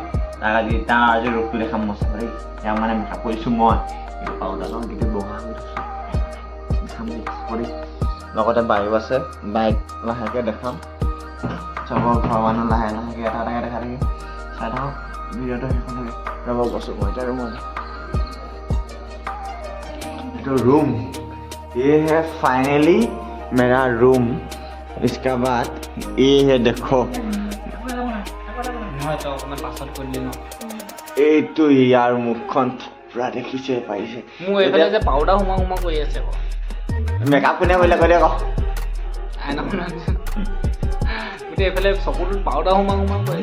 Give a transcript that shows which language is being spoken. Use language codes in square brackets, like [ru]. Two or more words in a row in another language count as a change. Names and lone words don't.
[as] তাৰ আজি ৰূপটো দেখাম মই চাব দেই এতিয়া মানে মেকআপ কৰিছো মই পাউডাৰ লম কিন্তু বগা হৈ দেখাম দেই লগতে বাইক আছে বাইক লাহেকৈ দেখাম চবৰ ঘৰৰ মানুহ লাহেকৈ এটা দেখা থাকি চাই থাকক ভিডিঅ'টো সেইখন থাকে ৰ'ব গৈছোঁ মই এতিয়া ৰুমত [hi] तो रूम ये है फाइनली मेरा रूम इसके बाद ये है देखो [as] এইটো ইয়াৰ মুখখন পুৰা দেখিছে পাইছে মোৰ এইফালে যে পাউডাৰ হুমা কৰি আছে মেকআপ কোনে কৰিলে কৈ দিয়ক গোটেই এইফালে চকুটোত পাউডাৰ হুমা কৰি